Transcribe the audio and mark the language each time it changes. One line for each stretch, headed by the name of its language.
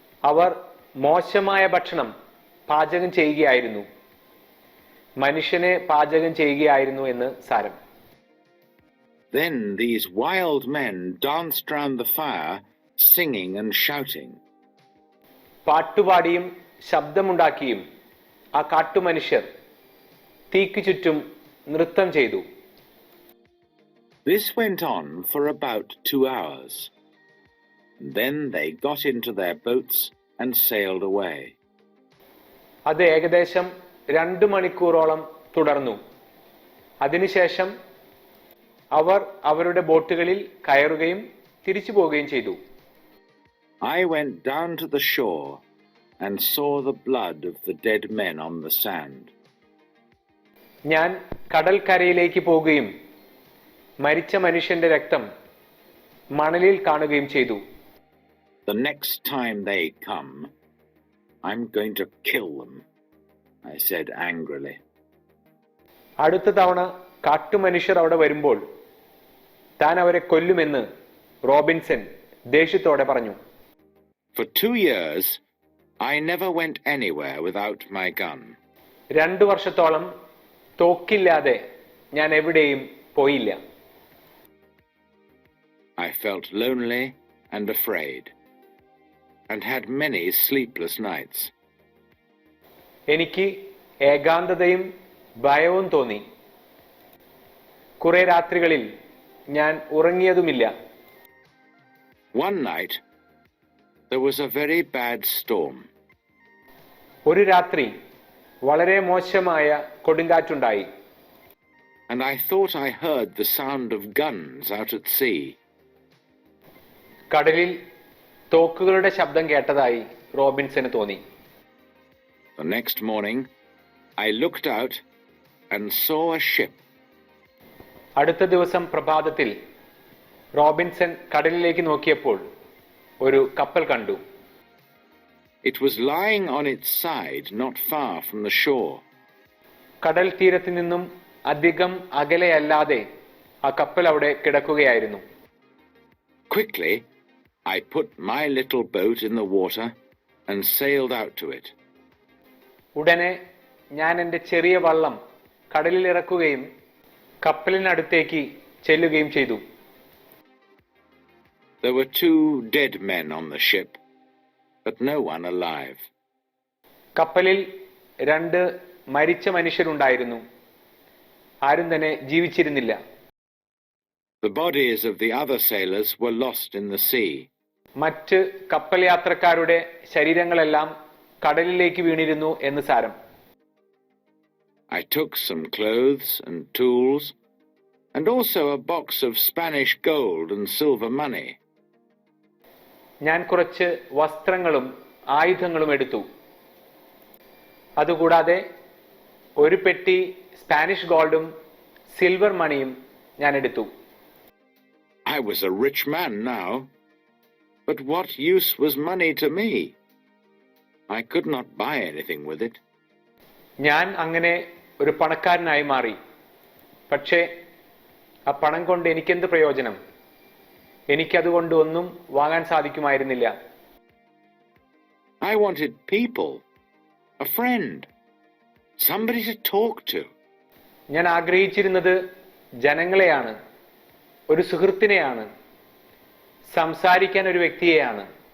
Malayalam: അവർ മോശമായ ഭക്ഷണം പാചകം ചെയ്യുകയായിരുന്നു. മനുഷ്യനെ പാചകം ചെയ്യുകയായിരുന്നു എന്ന് സാരം.
English: Then these wild men danced round the fire, singing and shouting.
Malayalam: പാട്ടുപാടിയും ശബ്ദമുണ്ടാക്കിയും ആ കാട്ടുമനുഷ്യർ തീക്ക് ചുറ്റും നൃത്തം ചെയ്തു.
English: This went on for about 2 hours. Then they got into their boats and sailed away.
Malayalam: അത് ഏകദേശം 2 മണിക്കൂറോളം തുടർന്നു. അതിനുശേഷം അവർ അവരുടെ ബോട്ടുകളിൽ കയറുകയും തിരിച്ചു പോവുകയും ചെയ്തു.
English: I went down to the shore and saw the blood of the dead men on the sand.
Malayalam: ഞാൻ കടൽക്കരയിലേക്ക് പോവുകയും മരിച്ച മനുഷ്യന്റെ രക്തം മണലിൽ കാണുകയും ചെയ്തു.
English: The next time they come, I'm going to kill them, I said angrily.
Malayalam: അടുത്ത തവണ കാട്ടുമനുഷ്യർ അവിടെ വരുമ്പോൾ താൻ അവരെ കൊല്ലുമെന്ന് റോബിൻസൺ ദേഷ്യത്തോടെ പറഞ്ഞു.
English: For 2 years, I never went anywhere without my gun.
Malayalam: 2 വർഷത്തോളം തോക്കില്ലാതെ ഞാൻ എവിടെയും പോയില്ല.
English: I felt lonely and afraid, and had many sleepless nights.
Malayalam: എനിക്ക് ഏകാന്തതയും ഭയവും തോന്നി. കുറെ രാത്രികളിൽ ഞാൻ ഉറങ്ങിയതുമില്ല.
English: One night, there was a very bad storm.
Malayalam: ഒരു രാത്രി വളരെ മോശമായ കൊടുങ്കാറ്റുണ്ടായി.
English: And I thought I heard the sound of guns out at sea.
Malayalam: കടലിൽ തോക്കുകളുടെ ശബ്ദം കേട്ടതായി റോബിൻസന് തോന്നി.
English: The next morning, I looked out and saw a ship.
Malayalam: അടുത്ത ദിവസം പ്രഭാതത്തിൽ റോബിൻസൺ കടലിലേക്ക് നോക്കിയപ്പോൾ ഒരു കപ്പൽ കണ്ടു.
English: It was lying on its side not far from the shore.
Malayalam: കടൽ തീരത്തു നിന്നും അധികം അകലെയല്ലാതെ ആ കപ്പൽ അവിടെ കിടക്കുകയായിരുന്നു.
English: Quickly, I put my little boat in the water and sailed out to it.
Malayalam: ഉടനെ ഞാൻ എൻ്റെ ചെറിയ വള്ളം കടലിൽ ഇറക്കുകയും കപ്പലിനടുത്തേക്ക് ചെല്ലുകയും ചെയ്തു.
English: There were 2 dead men on the ship, but no one alive.
Malayalam: കപ്പലിൽ 2 മരിച്ച മനുഷ്യരുണ്ടായിരുന്നു. ആരും തന്നെ ജീവിച്ചിരുന്നില്ല.
English: The bodies of the other sailors were lost in the sea.
Malayalam: മറ്റ് കപ്പൽ യാത്രക്കാരുടെ ശരീരങ്ങളെല്ലാം കടലിലേക്ക് വീണിരുന്നു എന്ന് സാരം.
English: I took some clothes and tools, and also a box of Spanish gold and silver money.
Malayalam: ഞാൻ കുറച്ച് വസ്ത്രങ്ങളും ആയുധങ്ങളും എടുത്തു. അതുകൂടാതെ ഒരു പെട്ടി സ്പാനിഷ് ഗോൾഡും സിൽവർ മണിയും ഞാൻ എടുത്തു.
English: I was a rich man now, but what use was money to me? I could not buy anything with it.
Malayalam: ഞാൻ അങ്ങനെ ഒരു പണക്കാരനായി മാറി. പക്ഷേ ആ പണം കൊണ്ട് എനിക്കെന്ത് പ്രയോജനം? എനിക്കതുകൊണ്ട് ഒന്നും വാങ്ങാൻ സാധിക്കുമായിരുന്നില്ല.
English: I wanted people, a friend, somebody to talk to.
Malayalam: ഞാൻ ആഗ്രഹിച്ചിരുന്നത് ജനങ്ങളെയാണ്, ഒരു സുഹൃത്തിനെയാണ്, സംസാരിക്കാൻ ഒരു വ്യക്തിയെയാണ്.